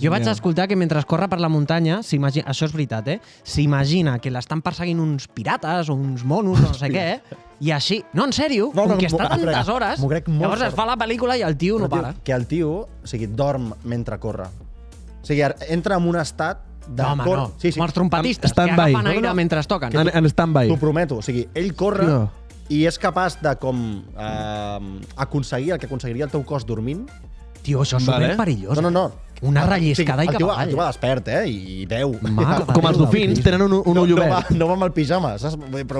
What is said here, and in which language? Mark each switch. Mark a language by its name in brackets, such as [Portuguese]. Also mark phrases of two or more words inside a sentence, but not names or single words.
[Catalan] Jo vaig escoltar que mentre corre per la muntanya, això és veritat, s'imagina que l'estan perseguint uns pirates o uns monos o no sé què, i així... No, en sèrio, No, com que m'ho està crec. tantes hores, M'ho crec molt llavors es fort. fa la pel·lícula i el tio no para. Que el tio, o sigui, dorm mentre corre. O sigui, entra en un estat de... No, home, no. Sí, Com els trompetistes, que Stand-by. agafen aire mentre es toquen. En stand-by. T'ho prometo. O sigui, ell corre No. i és capaç de aconseguir el que aconseguiria el teu cos dormint. Tio, això és Vale. superperillós. No. Una relliscada i el cap tio, avall. el tio va despert, i veu. Mare de Com els Déu, dofins, tenen un ull obert. No va amb el pijama, saps? Però,